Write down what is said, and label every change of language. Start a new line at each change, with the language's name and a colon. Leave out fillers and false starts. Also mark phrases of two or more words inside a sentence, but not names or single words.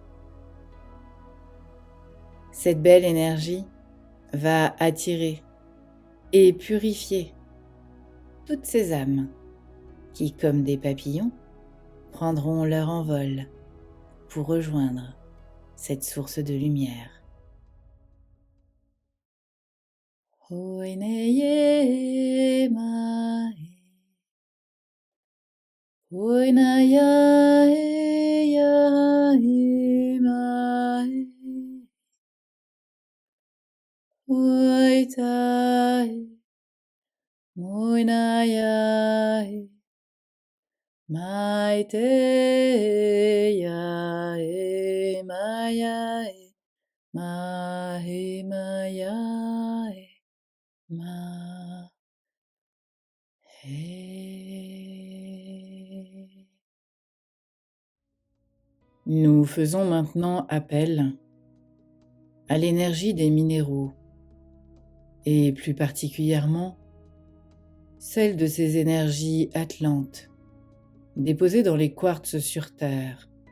French: Cette belle énergie va attirer et purifier toutes ces âmes qui, comme des papillons, prendront leur envol pour rejoindre cette source de lumière. Oineye mae, oinaya ya mae, oitae, oinaya maite ya maya mahe maya ma he. Nous faisons maintenant appel à l'énergie des minéraux et plus particulièrement celle de ces énergies atlantes déposées dans les quartz sur Terre,